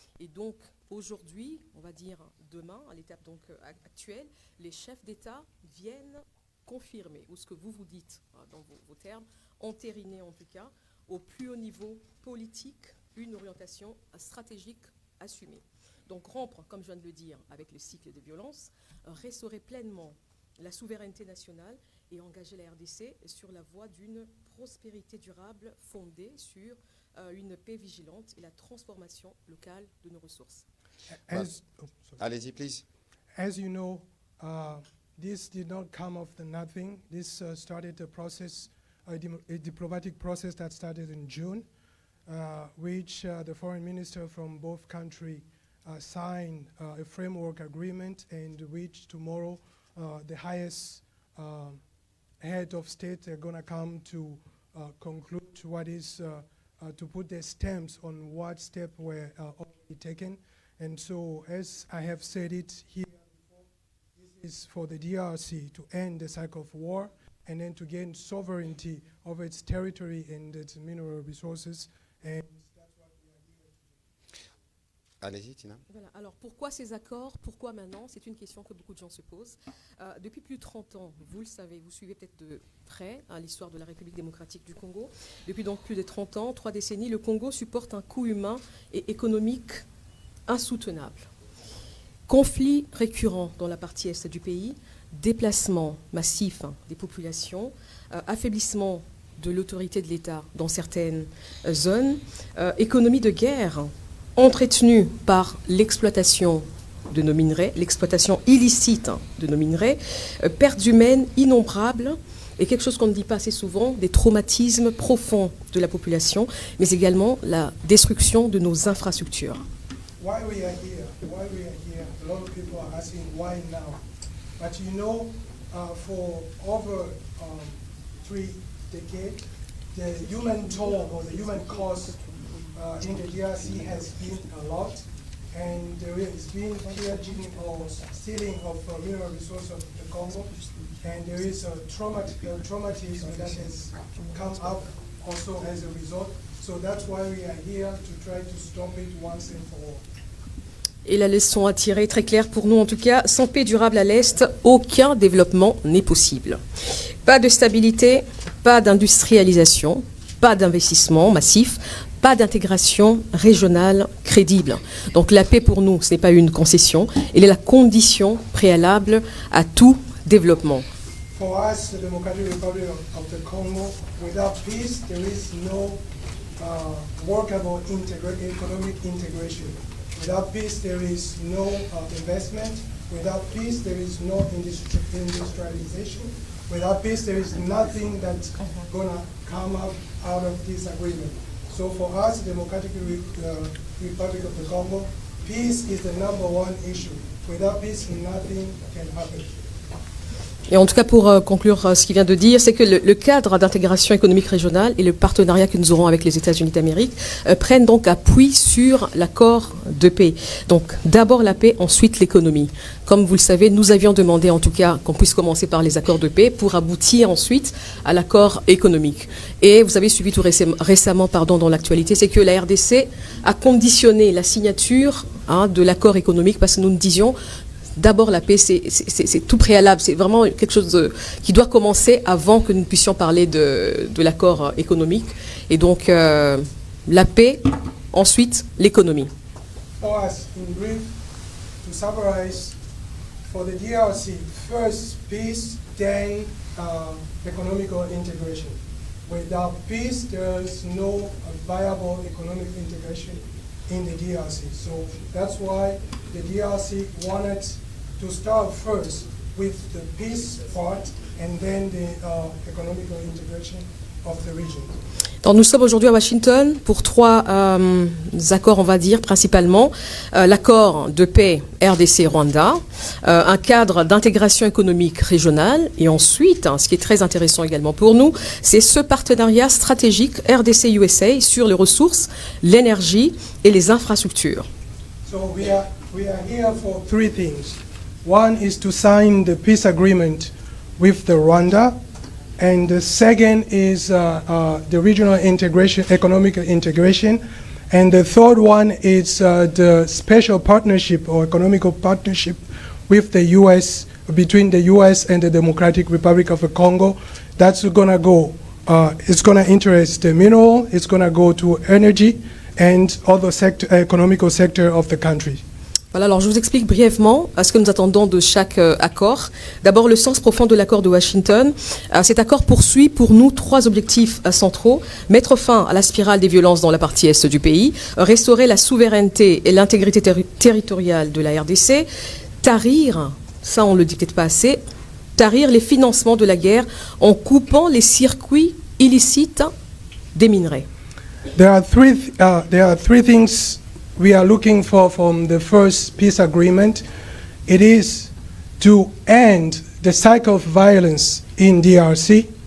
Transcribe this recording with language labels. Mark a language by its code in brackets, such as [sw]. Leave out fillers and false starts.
[fr] Et donc aujourd'hui, on va dire demain, à l'étape donc actuelle, les chefs d'État viennent confirmer, ou ce que vous dites dans vos termes, entériner en tout cas, au plus haut niveau politique, une orientation stratégique assumée. Donc rompre, comme je viens de le dire, avec le cycle de violence, restaurer pleinement la souveraineté nationale et engager la RDC sur la voie d'une prospérité durable fondée sur une paix vigilante et la transformation locale de nos ressources. Allez-y, [en] please. As you know, this did not come of the nothing. This started a process, a diplomatic process that started in June, which the foreign minister from both countries signed a framework agreement, and which tomorrow the highest head of state are going to come to conclude what is to put their stamps on what steps were already taken. And so, as I have said it here before, this is for the DRC to end the cycle of war and then to gain sovereignty over its territory and its mineral resources. And that's what we are here to do. [fr] Allez-y, Tina. Voilà. Alors pourquoi ces accords? Pourquoi maintenant? C'est une question que beaucoup de gens se posent. Depuis plus de 30 ans, vous le savez, vous suivez peut-être de près l'histoire de la République démocratique du Congo. Depuis donc plus de 30 ans, 3 décennies, le Congo supporte un coût humain et économique insoutenable. Conflits récurrents dans la partie est du pays, déplacement massif des populations, affaiblissement de l'autorité de l'État dans certaines zones, économie de guerre entretenue par l'exploitation de nos minerais, l'exploitation illicite de nos minerais, pertes humaines innombrables et quelque chose qu'on ne dit pas assez souvent, des traumatismes profonds de la population, mais également la destruction de nos infrastructures. [en] Why we are here, a lot of people are asking why now. But you know, for over 3 decades, the human toll or the human cost in the DRC has been a lot, and there has been pillaging or stealing of mineral resources of the Congo, and there is a traumatism that has come up also as a result. So that's why we are here to try to stop it once and for all. [fr] Et la leçon à tirer, très claire pour nous en tout cas, sans paix durable à l'Est, aucun développement n'est possible. Pas de stabilité, pas d'industrialisation, pas d'investissement massif, pas d'intégration régionale crédible. Donc la paix pour nous, ce n'est pas une concession, elle est la condition préalable à tout développement. [en] For us, the Democratic Republic of the Congo, without peace, there is no workable economic integration. Without peace, there is no investment. Without peace, there is no industrialization. Without peace, there is nothing that's going to come up out of this agreement. So for us, the Democratic Republic of the Congo, peace is the #1 issue. Without peace, nothing can happen. [fr] Et en tout cas, pour conclure ce qu'il vient de dire, c'est que le cadre d'intégration économique régionale et le partenariat que nous aurons avec les États-Unis d'Amérique prennent donc appui sur l'accord de paix. Donc d'abord la paix, ensuite l'économie. Comme vous le savez, nous avions demandé en tout cas qu'on puisse commencer par les accords de paix pour aboutir ensuite à l'accord économique. Et vous avez suivi tout récemment dans l'actualité, c'est que la RDC a conditionné la signature de l'accord économique parce que nous disions d'abord, la paix, c'est tout préalable. C'est vraiment quelque chose qui doit commencer avant que nous puissions parler de l'accord économique. Et donc, la paix, ensuite, l'économie. [en] For us, in brief, to summarize, for the DRC, first peace, then economical integration. Without peace, there is no viable economic integration in the DRC. So that's why the DRC wanted to start first with the peace part and then the economical integration of the region. [fr] Donc nous sommes aujourd'hui à Washington pour 3 accords, on va dire, principalement. L'accord de paix RDC-Rwanda, un cadre d'intégration économique régionale, et ensuite, ce qui est très intéressant également pour nous, c'est ce partenariat stratégique RDC-USA sur les ressources, l'énergie et les infrastructures. [en] So we are here for 3 things. One is to sign the peace agreement with the Rwanda, and the second is the regional integration, economic integration, and the third one is the special partnership or economical partnership with the U.S., between the U.S. and the Democratic Republic of the Congo. That's going to go, it's going to interest the mineral, it's going to go to energy and other economical sector of the country. [fr] Voilà, alors je vous explique brièvement ce que nous attendons de chaque accord. D'abord, le sens profond de l'accord de Washington. Cet accord poursuit pour nous 3 objectifs centraux. Mettre fin à la spirale des violences dans la partie est du pays, restaurer la souveraineté et l'intégrité territoriale de la RDC, tarir, ça on ne le dit peut-être pas assez, tarir les financements de la guerre en coupant les circuits illicites des minerais. [en] There are three things we are looking for from the first peace agreement. It is to end the cycle of violence in DRC.